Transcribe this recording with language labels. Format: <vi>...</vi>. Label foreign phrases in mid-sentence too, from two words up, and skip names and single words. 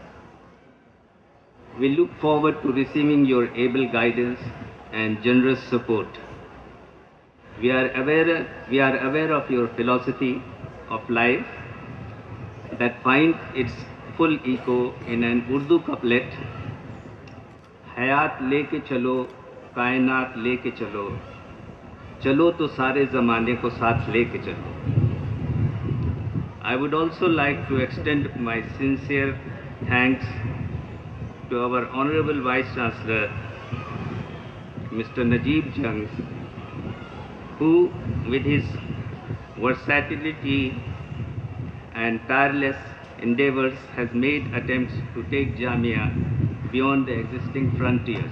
<en>We look forward to receiving your able guidance and generous support. We are aware of your philosophy of life that finds its full echo in an Urdu couplet,</en> <ur>حیات لے کے چلو، کائنات لے کے چلو، چلو تو سارے زمانے کو ساتھ لے کے چلو.</ur> <en>I would also like to extend my sincere thanks to our Honorable Vice Chancellor, Mr. Najib Jung, who with his versatility and tireless endeavors has made attempts to take Jamia beyond the existing frontiers.</en>